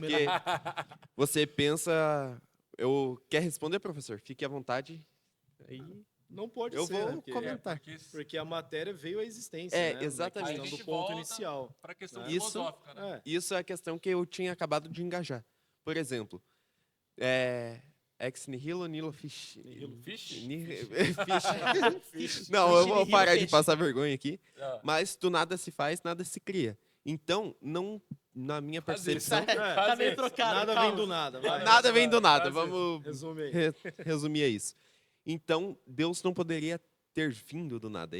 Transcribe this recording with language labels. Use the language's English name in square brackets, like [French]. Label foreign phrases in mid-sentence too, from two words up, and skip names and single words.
[Portuguese] porque você pensa. Quer responder, professor? Fique à vontade. Aí Não pode eu ser, vou né? Porque- comentar. Porque a matéria veio à existência, É, né? exatamente. Na Aí a questão gente do ponto volta inicial. Para a questão Isso- filosófica, né? É. Isso é a questão que eu tinha acabado de engajar. Por exemplo, [Latin] ex nihilo nihilo fish. [Portuguese] Fish? Fish. Não, eu vou nihilo parar de fish. passar vergonha aqui. Ah, Mas do nada se faz, nada se cria. Então, não, na minha faz isso. percepção, Tá meio trocado. Nada calma. vem do nada. vai. nada vem do nada. Faz isso. Vamos Resume aí. resumir a isso. Então, Deus não poderia ter vindo do nada.